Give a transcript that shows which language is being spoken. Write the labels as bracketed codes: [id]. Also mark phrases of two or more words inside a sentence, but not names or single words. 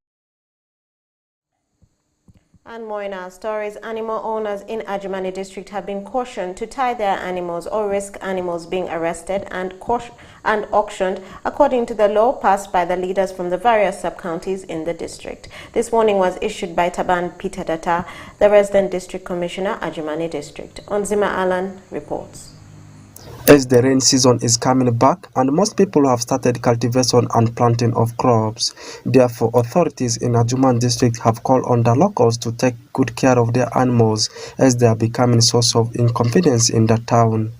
[en] And more in our stories, animal owners in Ajumani district have been cautioned to tie their animals or risk animals being arrested and auctioned according to the law passed by the leaders from the various sub-counties in the district. This warning was issued by Taban Peter Data, the resident district commissioner, Ajumani district. Onzima Alan reports. As the rain season is coming back and most people have started cultivation and planting of crops, therefore authorities in Ajuman district have called on the locals to take good care of their animals as they are becoming a source of inconvenience in the town.